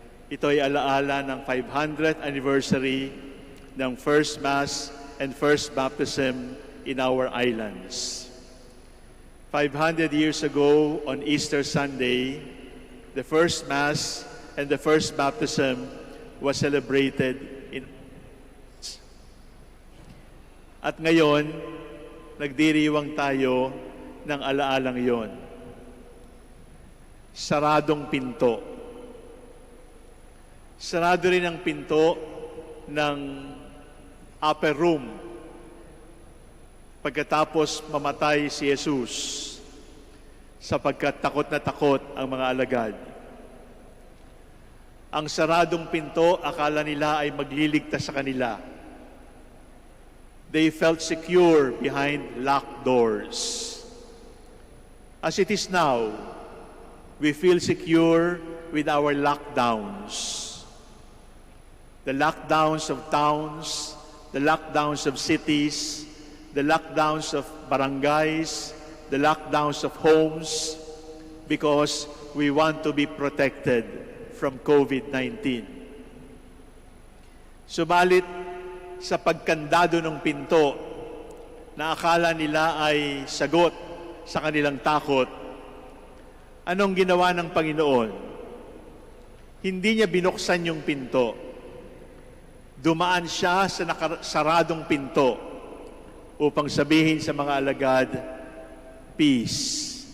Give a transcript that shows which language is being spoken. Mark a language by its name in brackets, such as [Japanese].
[Filipino] Ito ay alaala ng 500th anniversary ng First Mass and First Baptism in our islands. [English] 500 years ago, on Easter Sunday, the First Mass and the First Baptism was celebrated in. [Filipino] At ngayon, nagdiriwang tayo ng alaalang yon. Saradong pinto. Sarado rin ang pinto ng upper room pagkatapos mamatay si Jesus, sapagkat takot na takot ang mga alagad. Ang saradong pinto, akala nila ay magliligtas sa kanila. [English] They felt secure behind locked doors. As it is now, we feel secure with our lockdowns. The lockdowns of towns, the lockdowns of cities, the lockdowns of barangays, the lockdowns of homes, because we want to be protected from COVID-19. [Filipino] Subalit, sa pagkandado ng pinto na akala nila ay sagot sa kanilang takot, anong ginawa ng Panginoon? Hindi niya binuksan yung pinto. Dumaan siya sa nakasaradong pinto upang sabihin sa mga alagad, peace.